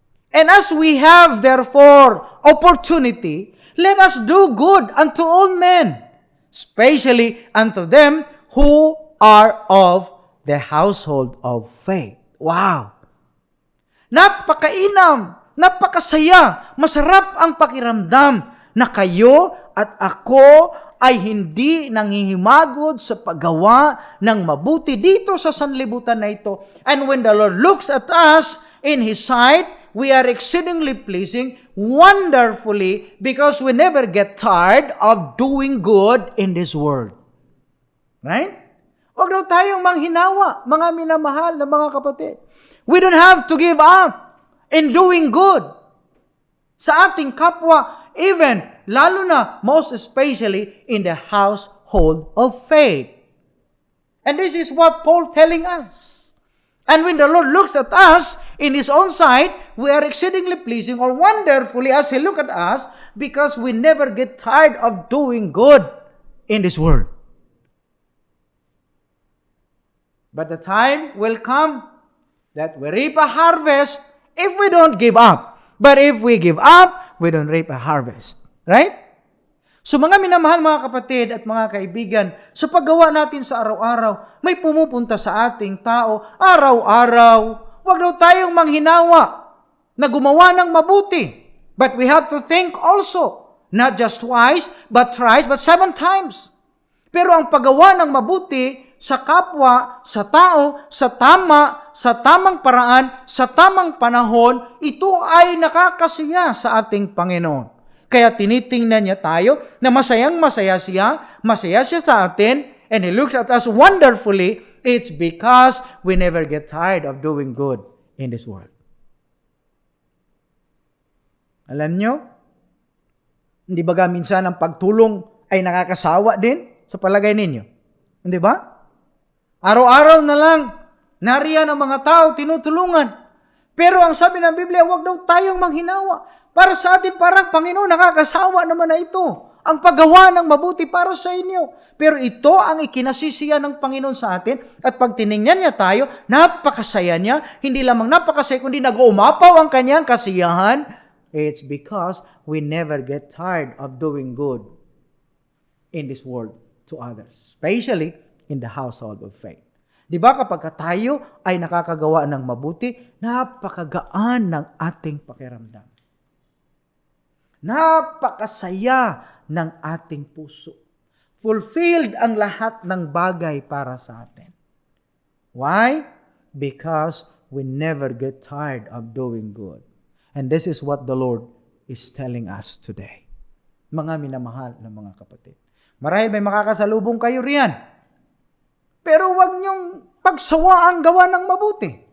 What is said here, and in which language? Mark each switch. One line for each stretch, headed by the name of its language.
English: And as we have, therefore, opportunity, let us do good unto all men, especially unto them who are of the household of faith. Wow!
Filipino: Napakainam, napakasaya, masarap ang pakiramdam na kayo at ako ay hindi nangihimagod sa paggawa ng mabuti dito sa sanlibutan na ito.
English: And when the Lord looks at us in His sight, we are exceedingly pleasing, wonderfully, because we never get tired of doing good in this world. Right?
Filipino: Huwag daw tayong manghinawa, mga minamahal na mga kapatid.
English: We don't have to give up in doing good
Filipino: sa ating kapwa,
English: even,
Filipino: lalo na,
English: most especially, in the household of faith. And this is what Paul telling us. And when the Lord looks at us in His own sight, we are exceedingly pleasing or wonderfully as He look at us because we never get tired of doing good in this world. But the time will come that we reap a harvest if we don't give up. But if we give up, we don't reap a harvest. Right?
Filipino: So mga minamahal mga kapatid at mga kaibigan, sa paggawa natin sa araw-araw, may pumupunta sa ating tao araw-araw. Huwag daw tayong manghinawa na gumawa ng mabuti.
English: But we have to think also, not just twice, but thrice, but 7 times.
Filipino: Pero ang paggawa ng mabuti sa kapwa, sa tao, sa tamang paraan, sa tamang panahon, ito ay nakakasiya sa ating Panginoon. Kaya tinitingnan niya tayo na masayang-masaya siya sa atin,
English: and He looks at us wonderfully. It's because we never get tired of doing good in this world.
Filipino: Alam nyo, hindi ba minsan ang pagtulong ay nakakasawa din sa palagay ninyo? Hindi ba? Araw-araw na lang, nariyan ang mga tao tinutulungan. Pero ang sabi ng Biblia, huwag daw tayong manghinawa. Para sa atin, parang Panginoon, nakakasawa naman na ito. Ang paggawa ng mabuti para sa inyo. Pero ito ang ikinasisiya ng Panginoon sa atin. At pag tinignan niya tayo, napakasaya niya. Hindi lamang napakasaya, kundi nag-uumapaw ang kanyang kasiyahan.
English: It's because we never get tired of doing good in this world to others. Especially in the household of faith.
Filipino: Di ba kapag tayo ay nakakagawa ng mabuti, napakagaan ng ating pakiramdam. Napakasaya ng ating puso. Fulfilled ang lahat ng bagay para sa atin.
English: Why? Because we never get tired of doing good. And this is what the Lord is telling us today.
Filipino: Mga minamahal na mga kapatid. Marahil may makakasalubong kayo riyan. Pero huwag niyong pagsawa ang gawa ng mabuti.